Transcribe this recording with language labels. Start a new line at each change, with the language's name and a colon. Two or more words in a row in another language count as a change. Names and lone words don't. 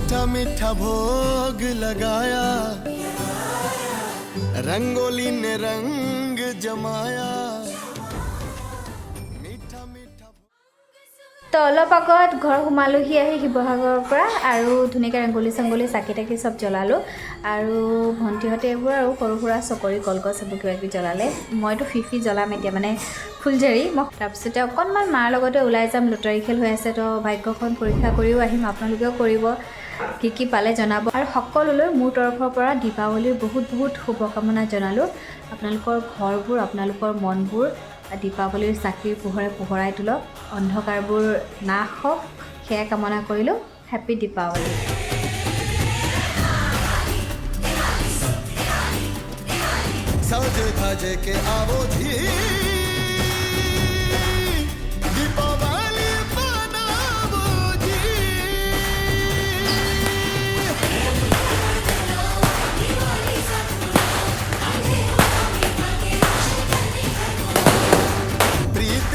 Hindi: मीठा भोग लगाया रंगोली ने रंग जमाया मीठा मीठा
Assamese: তো অলপ আগত ঘৰ সোমালোহি আহি শিৱসাগৰৰ পৰা আৰু ধুনীয়াকৈ ৰংগলী চংগলী চাকি তাকি চব জ্বলালোঁ আৰু ভণ্টিহঁতে এইবোৰ আৰু সৰু সুৰা চকৰি কলগছ এইবোৰ কিবা কিবি জ্বলালে মইতো ফিফি জ্বলাম এতিয়া মানে ফুলজাৰি মই তাৰপিছতে অকণমান মাৰ লগতে ওলাই যাম লটাৰী খেল হৈ আছে তো ভাগ্যখন পৰীক্ষা কৰিও আহিম আপোনালোকেও কৰিব কি পালে জনাব আৰু সকলোলৈ মোৰ তৰফৰ পৰা দীপাৱলীৰ বহুত বহুত শুভকামনা জনালোঁ আপোনালোকৰ ঘৰবোৰ আপোনালোকৰ মনবোৰ দীপাৱলীৰ চাকিৰ পোহৰে পোহৰাই তোলক অন্ধকাৰবোৰ নাশ হওক সেয়া কামনা কৰিলোঁ হেপী দীপাৱলী
Hindi: सज धज के आवो जी दीपावली मनावो जी प्रीत